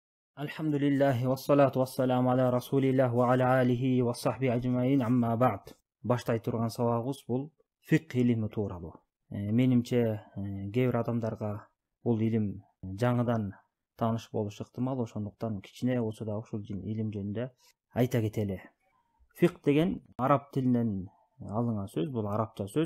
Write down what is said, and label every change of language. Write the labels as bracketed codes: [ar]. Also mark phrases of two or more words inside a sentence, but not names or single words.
[ar] الحمد لله والصلاة والسلام على رسول الله وعلى آله وصحبه أجمعين أما بعد. [ky] Баштай турган сабагыбыз бул фикх илими тууралуу. Менимче кээ бир адамдарга бул илим жаңыдан тааныш болушу ыктымал, ошондуктан кичине болсо да ушул илим жөнүндө айта кетели. Фикх деген араб тилинен алынган сөз, бул арабча сөз.